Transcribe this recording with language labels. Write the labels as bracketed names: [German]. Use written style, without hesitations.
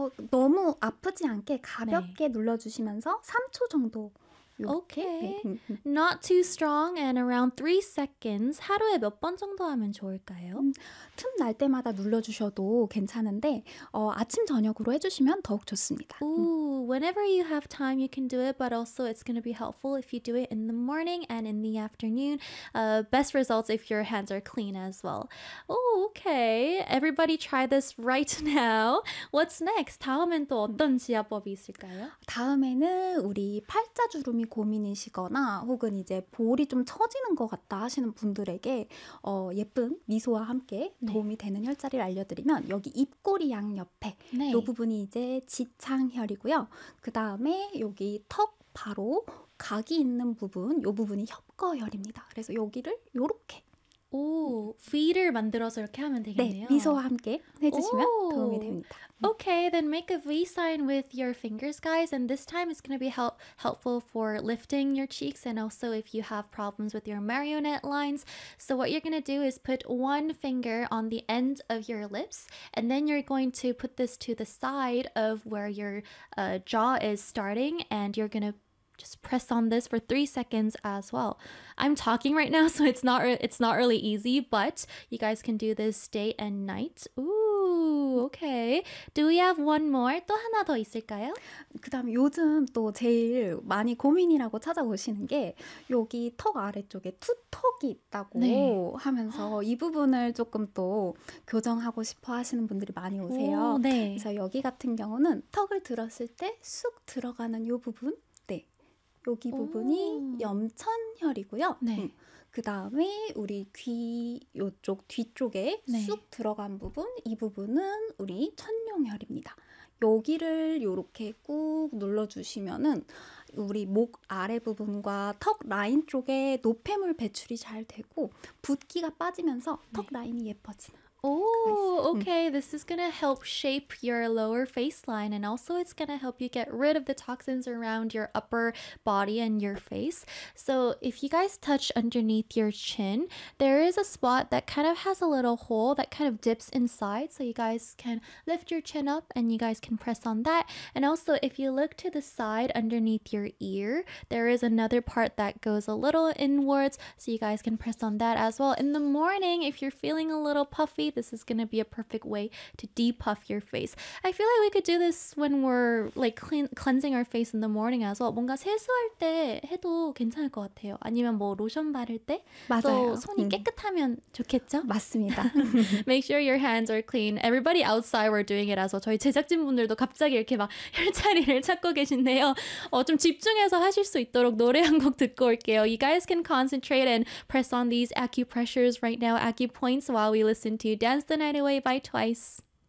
[Korean] 너무 아프지 않게 가볍게 네. 눌러주시면서 3초 정도 [English] Okay. Not too strong and around 3 seconds. [Korean] 하루에 몇 번 정도 하면 좋을까요? 틈 날 때마다 눌러 주셔도 괜찮은데 아침 저녁으로 해 주시면 더욱 좋습니다. [English] Ooh, whenever you have time you can do it, but also it's going to be helpful if you do it in the morning and in the afternoon. Best results if your hands are clean as well. Oh, okay. Everybody try this right now. What's next? [Korean] 다음엔 또 어떤 지압법이 있을까요? 다음에는 우리 팔자 주름 고민이시거나 혹은 이제 볼이 좀 처지는 것 같다 하시는 분들에게 예쁜 미소와 함께 네. 도움이 되는 혈자리를 알려드리면 여기 입꼬리 양 옆에 네. 이 부분이 이제 지창혈이고요. 그 다음에 여기 턱 바로 각이 있는 부분 이 부분이 협거혈입니다. 그래서 여기를 이렇게 오, V를 만들어서 이렇게 하면 되겠네요. 네, 미소와 함께 해주시면 오. 도움이 됩니다. [English] Okay, then make a V sign with your fingers, guys. And this time it's going to be helpful for lifting your cheeks and also if you have problems with your marionette lines. So what you're going to do is put one finger on the end of your lips and then you're going to put this to the side of where your jaw is starting and you're going to just press on this for 3 seconds as well. I'm talking right now, so it's not really easy, but you guys can do this day and night. Ooh, okay. Do we have one more? [Korean] 또 하나 더 있을까요? 그다음 요즘 또 제일 많이 고민이라고 찾아오시는 게 여기 턱 아래쪽에 투턱이 있다고 네. 하면서 이 부분을 조금 또 교정하고 싶어 하시는 분들이 많이 오세요. 오, 네. 그래서 여기 같은 경우는 턱을 들었을 때 쑥 들어가는 이 부분 여기 부분이 오. 염천혈이고요. 네. 그 다음에 우리 귀 이쪽 뒤쪽에 네. 쑥 들어간 부분, 이 부분은 우리 천룡혈입니다. 여기를 이렇게 꾹 눌러주시면은 우리 목 아래 부분과 턱 라인 쪽에 노폐물 배출이 잘 되고 붓기가 빠지면서 턱 네. 라인이 예뻐지는. [English] Oh, okay. This is going to help shape your lower face line and also it's going to help you get rid of the toxins around your upper body and your face. So if you guys touch underneath your chin, there is a spot that kind of has a little hole that kind of dips inside. So you guys can lift your chin up and you guys can press on that. And also if you look to the side underneath your ear, there is another part that goes a little inwards. So you guys can press on that as well. In the morning, if you're feeling a little puffy, this is going to be a perfect way to de-puff your face. I feel like we could do this when we're like cleansing our face in the morning as well. [Korean] 뭔가 세수할 때 해도 괜찮을 것 같아요. 아니면 뭐 로션 바를 때 맞아요. 또 손이 깨끗하면 좋겠죠? 맞습니다. [English] Make sure your hands are clean. Everybody outside were doing it as well. [Korean] 저희 제작진분들도 갑자기 이렇게 막 혈자리를 찾고 계신데요. 좀 집중해서 하실 수 있도록 노래 한 곡 듣고 올게요. [English] You guys can concentrate and press on these acupressures right now, acupoints, while we listen to Dance the Night Away by Twice.